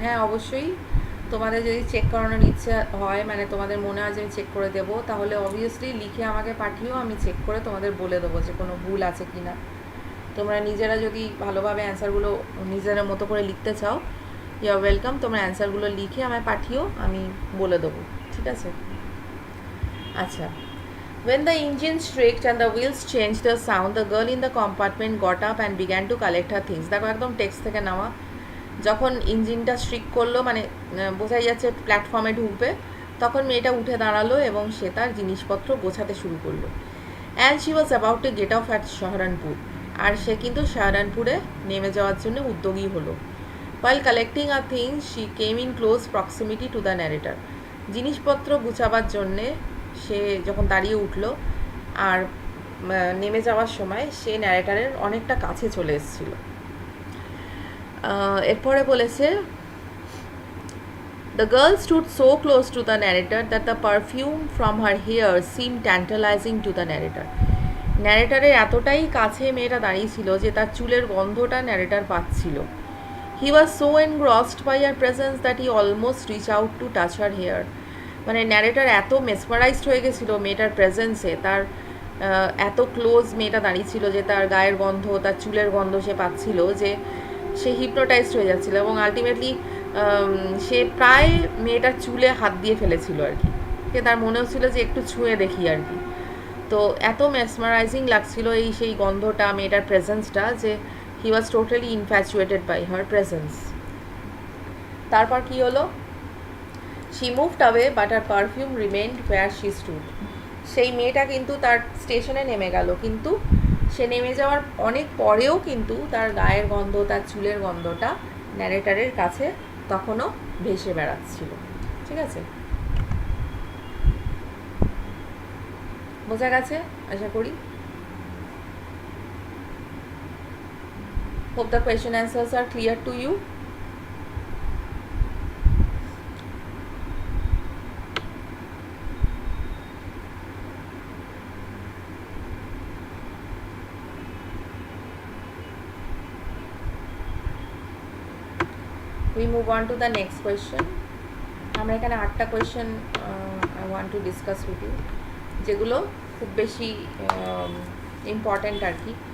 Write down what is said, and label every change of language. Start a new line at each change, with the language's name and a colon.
Bangla: হ্যাঁ অবশ্যই, তোমাদের যদি চেক করানোর ইচ্ছে হয়, মানে তোমাদের মনে হয় যে আমি চেক করে দেবো, তাহলে অবভিয়াসলি লিখে আমাকে পাঠিও, আমি চেক করে তোমাদের বলে দেবো যে কোনো ভুল আছে কি না। তোমরা নিজেরা যদি ভালোভাবে অ্যান্সারগুলো নিজেদের মতো করে লিখতে চাও,
English: you are welcome,
Bangla: তোমরা অ্যান্সারগুলো লিখে আমায় পাঠিও, আমি বলে দেবো। ঠিক আছে,
English: আচ্ছা, when the engine shrieked and the wheels changed the sound, the girl in the compartment got up and began to collect her things.
Bangla: দেখো একদম টেক্সট থেকে নেওয়া। যখন ইঞ্জিনটা শ্রিক করলো, মানে বোঝাই যাচ্ছে প্ল্যাটফর্মে ঢুকবে, তখন মেয়েটা উঠে দাঁড়ালো এবং সে তার জিনিসপত্র গোছাতে শুরু করলো।
English: and she was about to get off at Saharanpur,
Bangla: আর সে কিন্তু শাহরানপুরে নেমে যাওয়ার জন্য উদ্যোগী হলো।
English: While collecting her things, she came in close proximity to the narrator.
Bangla: জিনিসপত্র গুছাবার জন্যে সে যখন দাঁড়িয়ে উঠলো আর নেমে যাওয়ার সময় সে ন্যারেটারের অনেকটা কাছে চলে এসেছিল। এরপরে বলেছে,
English: The girl stood so close to the narrator that the perfume from her hair seemed tantalizing to the narrator.
Bangla: ন্যারেটারের এতটাই কাছে মেয়েটা দাঁড়িয়েছিল যে তার চুলের গন্ধটা ন্যারেটার পাচ্ছিল।
English: He was so engrossed by her presence that he almost reached out to touch her hair.
Bangla: মানে ন্যারেটার এত মেসমারাইজড হয়ে গেছিল মেয়েটার প্রেজেন্সে, তার এত ক্লোজ মেয়েটা দাঁড়িয়েছিল যে তার গায়ের গন্ধ, তার চুলের গন্ধ সে পাচ্ছিল, যে সে হিপনোটাইজড হয়ে যাচ্ছিল এবং আলটিমেটলি সে প্রায় মেয়েটার চুলে হাত দিয়ে ফেলেছিল আর কি। তার মনে হচ্ছিল যে একটু ছুঁয়ে দেখি আর কি। তো এত মেসমারাইজিং লাগছিল এই সেই গন্ধটা, মেয়েটার প্রেজেন্সটা, যে
English: he was totally infatuated by her presence.
Bangla: তারপর কি হলো?
English: She moved away but her perfume remained where she stood.
Bangla: সেই মেয়েটা কিন্তু তার স্টেশনে নেমে গেল, কিন্তু সে নেমে যাওয়ার অনেক পরেও কিন্তু তার গায়ের গন্ধ, তার চুলের গন্ধটা ন্যারেটারের কাছে তখনও ভেসে বেড়াচ্ছিল। ঠিক আছে, বোঝা গেছে আশা করি।
English: Hope the question answers are clear to you. We move on to the next question.
Bangla: আমরা এখানে 8টা question
English: I want to discuss with you,
Bangla: যেগুলো খুব বেশি ইম্পর্ট্যান্ট আর কি।